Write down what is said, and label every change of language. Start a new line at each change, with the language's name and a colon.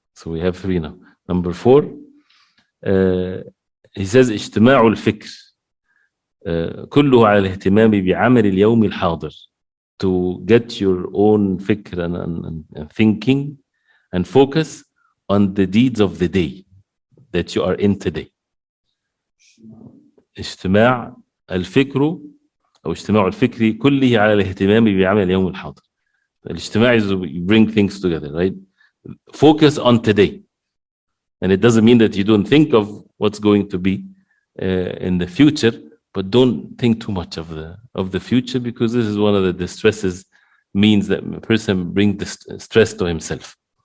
English: So we have three now. Number four, he says,
Arabic: اجتماع الفكر كله على الاهتمام بعمل اليوم الحاضر,
English: to get your own fikr and thinking and focus on the deeds of the day that you are in today.
Arabic: اجتماع الفكر أو اجتماع الفكر كله على الاهتمام بعمل اليوم الحاضر.
English: الاجتماع is you bring things together, right? Focus on today. And it doesn't mean that you don't think of what's going to be in the future, but don't think too much of the future, because this is one of the distresses, means that a person brings the stress to himself.